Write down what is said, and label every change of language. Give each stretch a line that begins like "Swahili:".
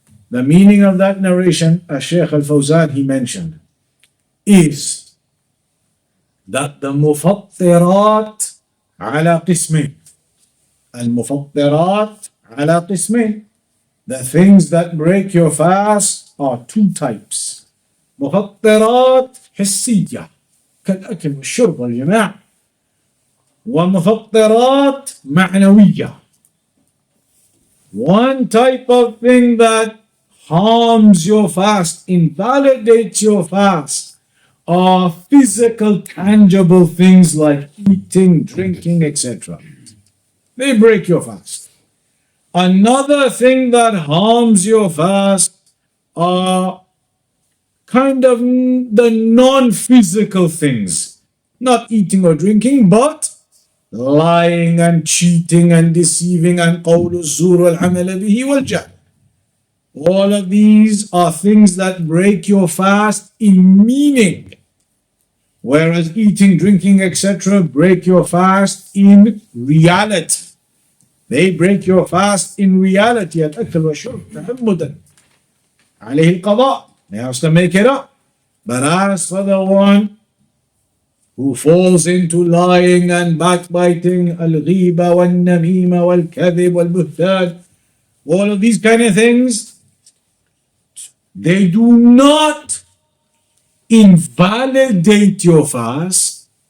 English: The meaning of that narration, as Shaykh al-Fawzan he mentioned, is that the mufattirat ala qismain. Al-mufattirat ala qismain. The things that break your fast are two types.
Arabic: مفطرات حسية كالأكل والشرب والجماع، ومفطرات معنوية.
English: One type of thing that harms your fast, invalidates your fast, are physical, tangible things like eating, drinking, etc. They break your fast. Another thing that harms your fast are kind of the non-physical things, not eating or drinking, but lying and cheating and deceiving and
Arabic: قول الزور والعمل به والجهل.
English: All of these are things that break your fast in meaning, whereas eating, drinking, etc. break your fast in reality. They break your fast in reality.
Arabic: الأكل والشرب تعمدا عليه القضاء.
English: They have to make it up. But as for the one who falls into lying and backbiting, al-ghiba wal-namima wal-kadhib wal-buhtan, all of these kind of things, they do not invalidate your fast.